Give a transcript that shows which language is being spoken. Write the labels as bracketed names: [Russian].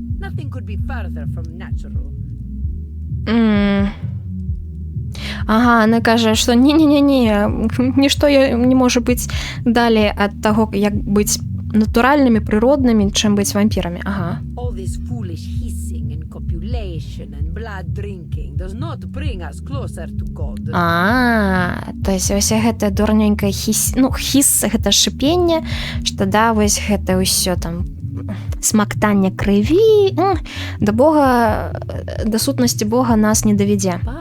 [English] Nothing could be further from natural. [Belarusian] Ага, она кажа, што нішто не можа быць далей ад таго, як быць натуральнымі, прыроднымі, чым быць вампірамі. Ага. [English] All this foolish hissing and copulation and blood drinking does not bring us closer to God. [Belarusian] То есть вось гэта дурненькая хіс, гэта шыпенне, што да, вось гэта ўсё там смактанне крыві, да Бога, да сутнасці Бога нас не давядзе.